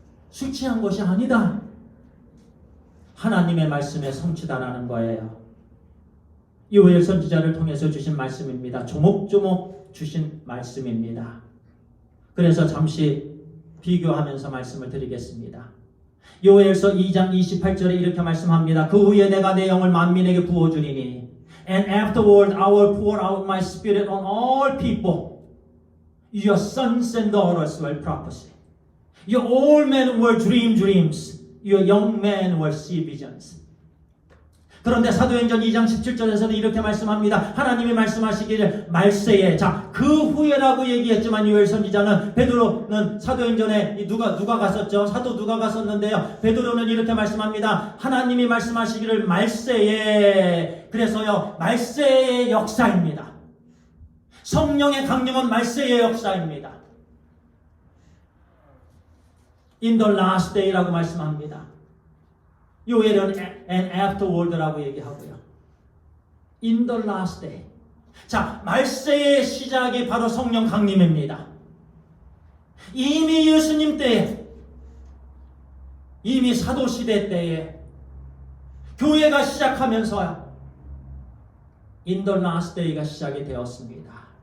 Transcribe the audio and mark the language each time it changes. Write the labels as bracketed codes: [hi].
[ko] 술 취한 것이 아니다. 하나님의 말씀의 성취다라는 거예요. 요엘 선지자를 통해서 주신 말씀입니다. 조목조목 주신 말씀입니다. 그래서 잠시 비교하면서 말씀을 드리겠습니다. 요엘서 2장 28절에 이렇게 말씀합니다. 그 후에 내가 내 영을 만민에게 부어주리니 [en] And afterward I will pour out my spirit on all people. Your sons and daughters will prophesy. Your old men will dream dreams. Your young men will see visions. [ko] 그런데 사도행전 2장 17절에서는 이렇게 말씀합니다. 하나님이 말씀하시기를 말세에, 자, 그 후에라고 얘기했지만 요엘 선지자는, 베드로는 사도행전에 누가 갔었죠? 사도 누가 갔었는데요. 베드로는 이렇게 말씀합니다. 하나님이 말씀하시기를 말세에, 그래서요, 말세의 역사입니다. 성령의 강림은 말세의 역사입니다. [en] In the last day [ko] 라고 말씀합니다. 요엘은 [en] and afterward [ko] 라고 얘기하고요. [en] In the last day. [ko] 자, 말세의 시작이 바로 성령 강림입니다. 이미 예수님 때에, 이미 사도시대 때에 교회가 시작하면서요, [en] In the last day [ko] 가 시작이 되었습니다.